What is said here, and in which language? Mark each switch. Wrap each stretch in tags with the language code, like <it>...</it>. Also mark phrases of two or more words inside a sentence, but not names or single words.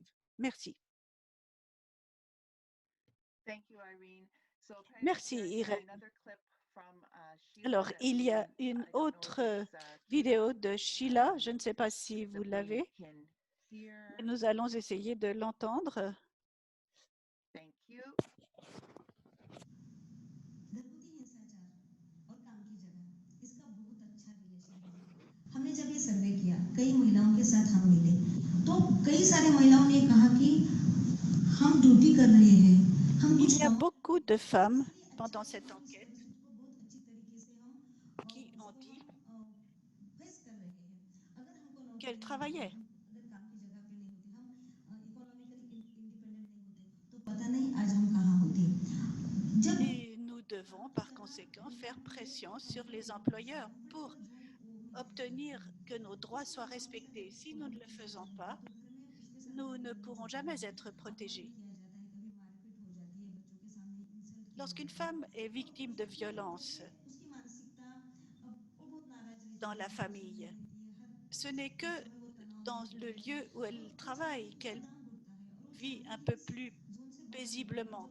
<fr>Merci. Merci, Irène. Alors, il y a une autre vidéo de Sheila. Je ne sais pas si vous l'avez. Nous allons essayer de l'entendre.</fr> <mr>घरगुती हिंसाचार</mr> <hi>और काम की जगह इसका बहुत अच्छा रिलेशन है। हमने जब ये सर्वे किया कई महिलाओं के साथ हम मिले तो कई सारी महिलाओं ने कहा कि हम ड्यूटी कर रहे हैं हम</hi> <fr>Il</fr> <hi>कुछ</hi> <fr>y a beaucoup de femmes pendant cette enquête</fr> <hi>बहुत अच्छी तरीके से हम</hi> <fr>qui ont dit</fr> <hi>फेस कर रहे हैं अगर हमको नौकरी</hi> <fr>qu'elles</fr> <hi>नहीं</hi> <fr>travaillaient.</fr> <hi>अगर काम की जगह पे नहीं होते हम</hi> <en>economically independent</en> <hi>नहीं होते तो पता नहीं आज हम कहाँ होते।</hi> <fr>Et nous devons par conséquent faire pression sur les employeurs pour obtenir que nos droits soient respectés. Si nous ne le faisons pas, nous ne pourrons jamais être protégés. Lorsqu'une femme est victime de violence dans la famille, ce n'est que dans le lieu où elle travaille qu'elle vit un peu plus paisiblement.</fr>